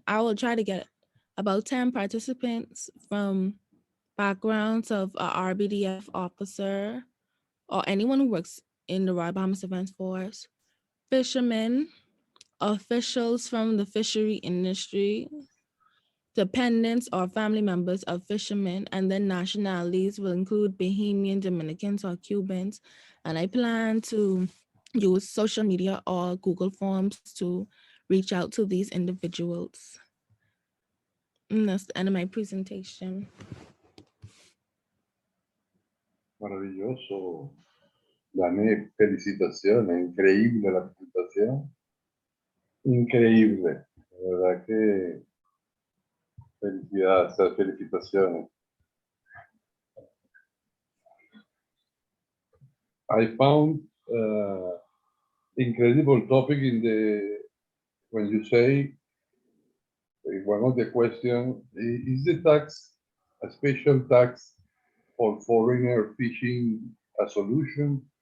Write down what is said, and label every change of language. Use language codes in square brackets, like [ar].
[en] I will try to get about 10 participants from backgrounds of a RBDF officer or anyone who works in the Royal Bahamas Defense Force, fishermen, officials from the fishery industry, dependents or family members of fishermen, and then nationalities will include Bahamian, Dominicans, or Cubans. And I plan to use social media or Google Forms to reach out to these individuals. And that's the end of my presentation. [es] Maravilloso. Dame felicitaciones, increíble la presentación. Increíble. La verdad que felicidades, felicitaciones. [en] I found incredible topic when you say one of the questions is the tax a special tax for foreigner fishing a solution?